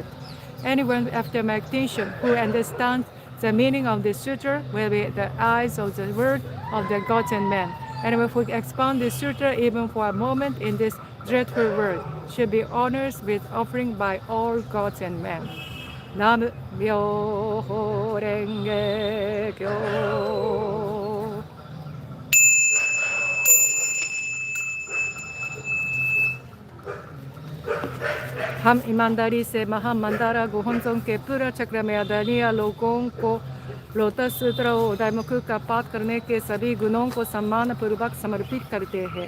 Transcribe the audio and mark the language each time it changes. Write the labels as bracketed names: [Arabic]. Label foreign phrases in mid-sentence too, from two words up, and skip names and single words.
[English] Anyone after meditation who understands the meaning of the sutra will be the eyes of the world of the gods and men. Anyone who expounds the sutra even for a moment in this dreadful world should be honored with offering by all gods and men. [Japanese] ナム妙法蓮華経 [Hindi] हम ईमानदारी से महामंदारा गोहनसों के पूरा चक्र में आदरणीय लोगों को लोटस सूत्र और उदयमुख का पाठ करने के सभी गुणों को सम्मान पूर्वक समर्पित करते हैं।